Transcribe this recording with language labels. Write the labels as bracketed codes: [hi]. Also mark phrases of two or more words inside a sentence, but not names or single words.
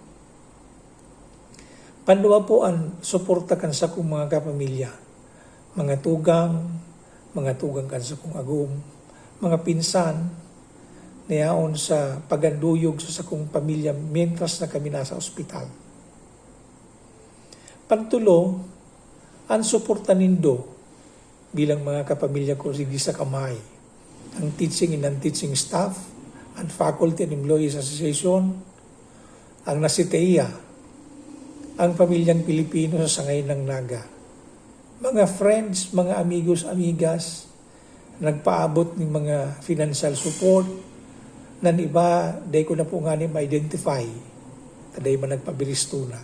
[bik] Panduwa po ang suporta kan sa kong mga kapamilya, mga tugang kan sa kong agum, mga pinsan, niyaon sa paganduyog sa kong pamilya mientras na kami nasa ospital. Pantulo, ang suporta nindo bilang mga kapamilya ko sa Camhi, ang [en] teaching and non-teaching staff, [bik] ang [en] Faculty and Employees Association, [bik] ang Nasiteia, ang pamilyang Pilipino sa sangay ng Naga. Mga friends, mga amigos, amigas, nagpaabot ng mga [en] financial support, [bik] na iba, day ko na po nga ma-identify, taday man nagpabiristo na.